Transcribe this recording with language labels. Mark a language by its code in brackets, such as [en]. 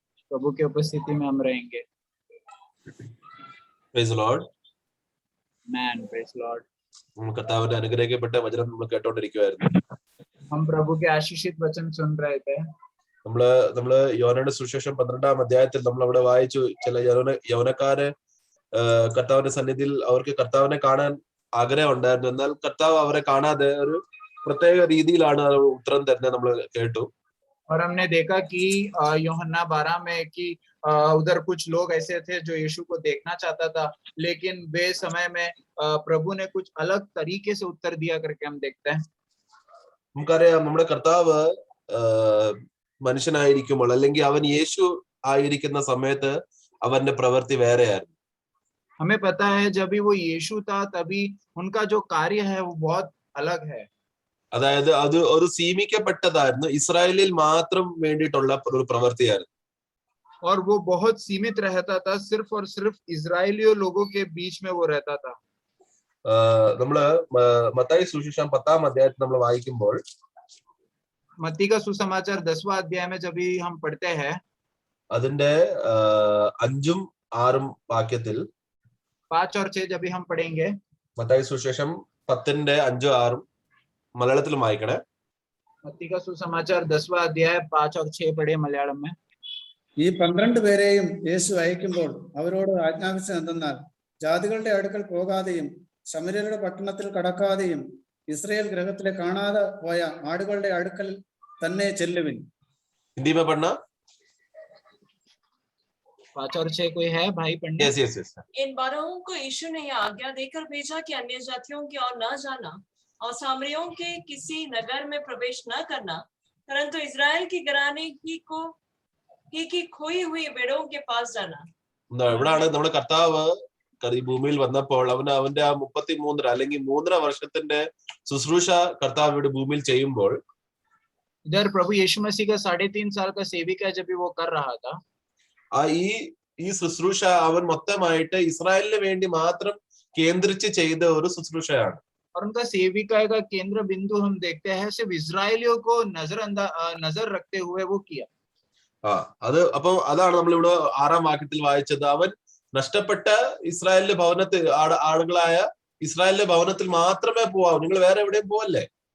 [hi] प्रभु की उपस्थिति में हम रहेंगे. [en] Praise the Lord. Amen. Praise the Lord. [ml] നമ്മൾ കർത്താവിന്റെ അനുഗ്രഹിക്കപ്പെട്ട വചനം നമ്മൾ കേട്ടോണ്ടിരിക്കുവായിരുന്നു. [hi] हम प्रभु के आशीषित वचन सुन रहे थे. [ml] നമ്മള് യോഹന്നാന്റെ സുവിശേഷം 12-ാം അധ്യായത്തിൽ നമ്മൾ അവിടെ വായിച്ചു, ചില യൗവനക്കാര് കർത്താവിന്റെ സന്നിധിയിൽ അവർക്ക് കർത്താവിനെ കാണാൻ ആഗ്രഹം ഉണ്ടായിരുന്നു, എന്നാൽ കർത്താവ് അവരെ കാണാതെ ഒരു പ്രത്യേക രീതിയിലാണ് ഉത്തരം തരുന്നത് നമ്മൾ കേട്ടു. [hi] और हमने देखा कि यूहन्ना 12 में कि उधर कुछ लोग ऐसे थे जो यीशु को देखना चाहता था, लेकिन वे समय में प्रभु ने कुछ अलग तरीके से उत्तर दिया करके हम देखते हैं. [ml] നമുക്കറിയാം, നമ്മുടെ കർത്താവ് മനുഷ്യനായിരിക്കുമ്പോൾ അല്ലെങ്കിൽ അവൻ യേശു ആയിരിക്കുന്ന സമയത്ത് അവന്റെ പ്രവൃത്തി വേറെയായിരുന്നു. [hi] हमें पता है जब भी वो यीशु था तभी उनका जो कार्य है वो बहुत अलग है. [ml] അതായത് അത് ഒരു സീമിക്കപ്പെട്ടതായിരുന്നു, ഇസ്രായേലിൽ മാത്രം വേണ്ടിയിട്ടുള്ള ഒരു പ്രവൃത്തിയായിരുന്നു. [hi] और वो बहुत सीमित रहता था, सिर्फ और सिर्फ इजरायलियों लोगों के बीच में वो रहता था. [ml] നമ്മള് മത്തായി സുവിശേഷം 10-ാം അധ്യായത്തിൽ നമ്മൾ വായിക്കുമ്പോൾ, [hi] मत्ती का सुसमाचार 10वां अध्याय में जब भी हम पढ़ते हैं, [ml] അതിന്റെ 5-ഉം 6-ഉം വാക്യത്തിൽ [hi] 5 और 6 जब भी हम पढ़ेंगे, [ml] മത്തായി സുവിശേഷം 10-ന്റെ 5-ഉം 6-ഉം മലയാളത്തിലും വായിക്കണേ. [hi] मत्ती का सुसमाचार 10वां अध्याय 5 और 6 पढ़े मलयालम में. [ml] ഈ 12 പേരെയും യേശു അയക്കുമ്പോൾ അവരോട് ആജ്ഞാപിച്ചത് എന്തെന്നാൽ, ജാതികളുടെ അടുക്കൽ പോകാതെയും ശമര്യരുടെ പട്ടണത്തിൽ കടക്കാതെയും ഇസ്രായേൽ ഗൃഹത്തിലെ കാണാതെ പോയ ആടുകളുടെ അടുക്കൽ തന്നെ ചെല്ലുവിൻ. [hi] हिंदी में पढ़ना. 5 और 6 कोई है भाई पढ़ने? [en] yes. [hi] इन 12 को यीशु ने यह आज्ञा देकर भेजा कि अन्य जातियों की ओर न जाना और सामरियों के किसी नगर में प्रवेश न करना, परंतु इजराइल की घराने की खोई हुई भेड़ों के पास जाना. [ml] ഇവിടാണ് നമ്മുടെ കർത്താവ് ഈ ഭൂമിയിൽ വന്നപ്പോൾ അവന്റെ ആ 33 അല്ലെങ്കിൽ 3.5 വർഷത്തിന്റെ ശുശ്രൂഷ കർത്താവ് ഇവിടെ ഭൂമിയിൽ ചെയ്യുമ്പോൾ, [hi] इधर प्रभु यीशु मसीह का 3.5 साल का सेविका जब भी वो कर रहा था, [ml] ഈ ശുശ്രൂഷ അവൻ മൊത്തമായിട്ട് ഇസ്രായേലിന് വേണ്ടി മാത്രം കേന്ദ്രിച്ച് ചെയ്ത ഒരു ശുശ്രൂഷയാണ്. [hi] और उनका सेविका का केंद्र बिंदु हम देखते हैं सिर्फ इजरायलियों को नजर रखते हुए वो किया. [ml] അപ്പൊ അതാണ് നമ്മളിവിടെ 6-ാം വാക്യത്തിൽ വായിച്ചത്. അവൻ നഷ്ടപ്പെട്ട ഇസ്രായേലിന്റെ ഭവനത്തിൽ ആളുകളായ ഇസ്രായേലിന്റെ ഭവനത്തിൽ മാത്രമേ പോവാവൂ, നിങ്ങൾ വേറെ എവിടെയും പോവല്ലേ.